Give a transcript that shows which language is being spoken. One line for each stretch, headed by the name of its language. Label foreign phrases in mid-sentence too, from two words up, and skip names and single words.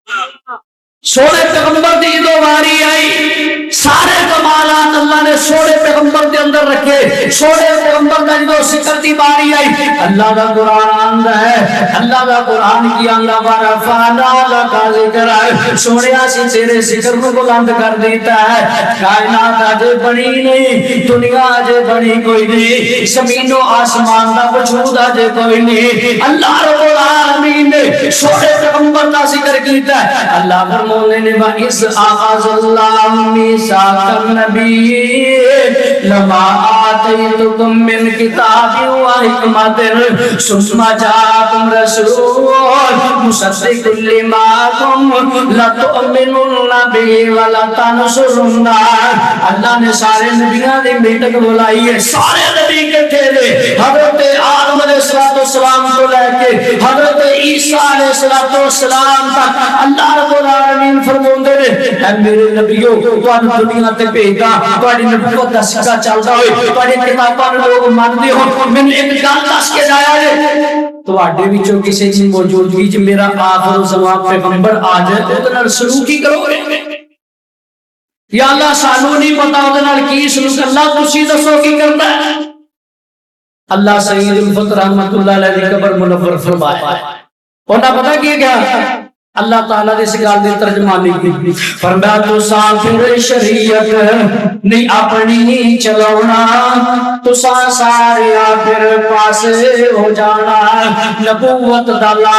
Punjabi: سونے پیغمبر دی دو باری آئی سارے کمالات اللہ نے سونے پیغمبر پیغمبر دے اندر رکھے سونے پیغمبر دا جو ذکر دی باری آئی اللہ دا قرآن آندا ہے اللہ دا قرآن کی آندا
Arabic: ورفعنا لک ذکرک
Punjabi: سونے اسی تیرے ذکر کو بلند کر دیتا ہے کائنات اجے بنی نہیں دنیا اجے بنی کوئی نہیں زمین و آسمان دا وجود اجے کوئی نہیں اللہ رب العالمین نے سونے پیغمبر دا ذکر کیتا ہے اللہ فرمانے نے
Arabic: وَإِذْ أَخَذَ اللَّهُ مِيثَاقَ النَّبِيِّينَ لَمَا آتَيْتُكُم مِّن كِتَابٍ وَحِكْمَةٍ ثُمَّ جَاءَكُمْ رَسُولٌ مُصَدِّقٌ لِّمَا مَعَكُمْ لَتُؤْمِنُنَّ بِهِ وَلَتَنصُرُنَّهُ اللہ
Punjabi: نے سارے نبیوں کی میٹنگ بلائی ہے سارے نبی اکٹھے تھے حضرت آدم علیہ السلام کو لے کے حضرت عیسیٰ علیہ السلام تک اللہ رب العالمین فرماتے ہیں اے میرے نبیوں تواڈی دنیا تے بھیجا تواڈی نبوت دا سکا چلدا ہوئے تواڈی کتاباں لوگ مانتے ہو میں ایک گل دس کے جایا ہے تواڈے وچوں کسی دی موجودگی وچ میرا آخر الزمان پیغمبر آ جائے تے اودے نال سلوک کی کرو گے یا اللہ سانو نہیں پتا اودے نال کی سلوک اللہ تسی دسو کی کرنا ہے اللہ سید الفت رحمت اللہ علیہ دی قبر منور فرمایا انہاں پتہ کی کیا اللہ تعالیٰ نے اس گل دی ترجمانی کی فرمایا تو سافر شریعت نہیں اپنی چلاونا تو سارے پھر پاسے ہو جانا نبوت دا لا